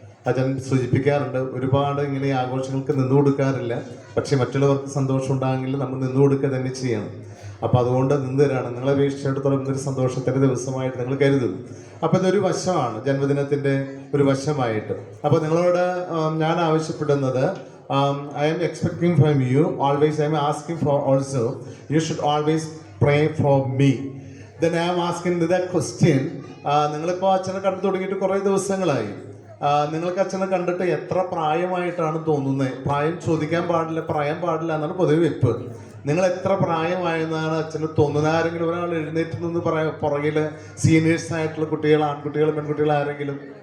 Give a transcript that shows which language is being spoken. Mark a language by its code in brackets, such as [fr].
[ml] അച്ഛൻ സൂചിപ്പിക്കാറുണ്ട്, ഒരുപാട് ഇങ്ങനെ ആഘോഷങ്ങൾക്ക് നിന്നു കൊടുക്കാറില്ല, പക്ഷേ മറ്റുള്ളവർക്ക് സന്തോഷം ഉണ്ടാകില്ല നമ്മൾ നിന്നു കൊടുക്കുക തന്നെ ചെയ്യണം. അപ്പോൾ അതുകൊണ്ട് നിന്ന് തരാണ്. നിങ്ങളെ വീക്ഷിച്ചിടത്തോളം ഇന്നൊരു സന്തോഷത്തിൻ്റെ ദിവസമായിട്ട് നിങ്ങൾ കരുതും. അപ്പോൾ ഇതൊരു വശമാണ് ജന്മദിനത്തിൻ്റെ ഒരു വശമായിട്ട്. അപ്പോൾ നിങ്ങളോട് ഞാൻ ആവശ്യപ്പെടുന്നത്, [en] I am expecting from you always, I am asking for also, you should always pray for me. Then I am asking that question. [ml] നിങ്ങളിപ്പോൾ അച്ഛനെ കണ്ടു തുടങ്ങിയിട്ട് കുറേ ദിവസങ്ങളായി. നിങ്ങൾക്ക് അച്ഛനെ കണ്ടിട്ട് എത്ര പ്രായമായിട്ടാണ് തോന്നുന്നത്? പ്രായം ചോദിക്കാൻ പാടില്ല, പറയാൻ പാടില്ല എന്നാണ് പൊതുവെ വെപ്പ്. നിങ്ങൾ എത്ര പ്രായമായെന്നാണ് അച്ഛന് തോന്നുന്നത്? ആരെങ്കിലും ഒരാൾ എഴുന്നേറ്റ് നിന്ന് പുറകിൽ സീനിയേഴ്സ് ആയിട്ടുള്ള കുട്ടികൾ, ആൺകുട്ടികൾ, പെൺകുട്ടികൾ ആരെങ്കിലും?